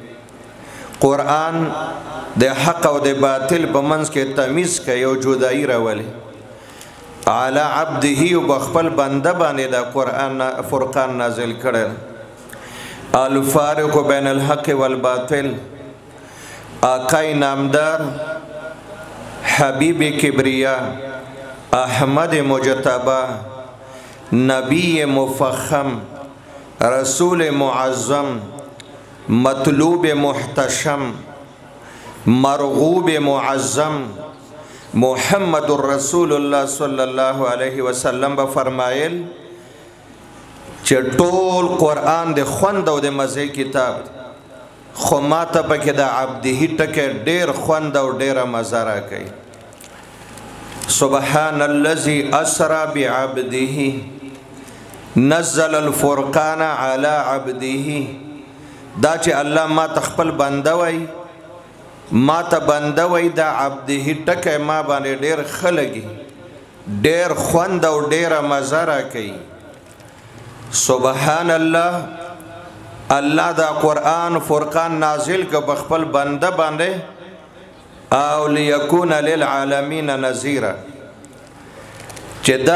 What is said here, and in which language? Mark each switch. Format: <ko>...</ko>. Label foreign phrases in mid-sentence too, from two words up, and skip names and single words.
<ps>قرآن د حق او د باطل په منځ کې تمیز کوي او جدایی راولي.</ps> <ar>علی عبده</ar> <ps>او بخپل بنده باندې د قرآن فرقان نازل کړي،</ps> <ar>الفارق بین الحق والباطل.</ar> <fa>آقای نامدار حبیب کبریا احمد مجتبی نبی مفخم رسول معظم مطلوب محتشم مرغوب معظم</fa> <ps>محمد رسول الله</ps> <ar>صلی الله علیه وسلم</ar> <ps>فرمایل چې ټول قرآن د خوند او د مزه کتاب، خو ماته پکې د عبده ټکه ډیر خوند او ډیره مزه راکوي.</ps> <ar>سبحان الذي اسرى بعبده نزل الفرقان على عبده.</ar> <ps>دا چې الله ما تخپل بنده وای، ما ته بنده وای، دا عبده ټکه ما باندې ډیر خلګي، ډیر خوند او ډیره مزه راکوي.</ps> <ar>سبحان الله،</ar> <ps>الله دا قرآن فرقان نازل که بخپل بنده باندې او</ps> <ar>لیکون للعالمین نذیرا،</ar> <ps>چې دا</ps>